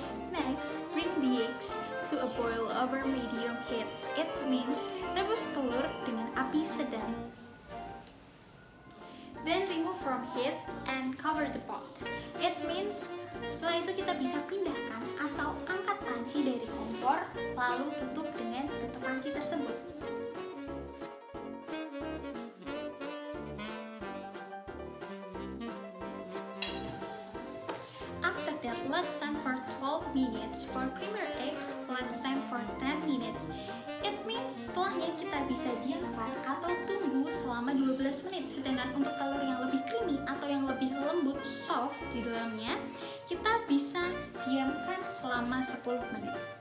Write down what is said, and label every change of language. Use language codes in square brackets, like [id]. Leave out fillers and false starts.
[en] Next, bring the eggs to a boil over medium heat. It means [id] rebus telur dengan api sedang. [en] Then remove from heat and cover the pot. It means [id] setelah itu kita bisa pindahkan atau angkat panci dari kompor lalu tutup dengan tutup panci tersebut. [en] After that, let's stand for 12 minutes. For creamier eggs, let's stand for 10 minutes. It means [id] setelahnya kita bisa diamkan atau tunggu selama 12 menit. Sedangkan untuk telur yang lebih creamy atau yang lebih lembut, soft di dalamnya, kita bisa diamkan selama 10 menit.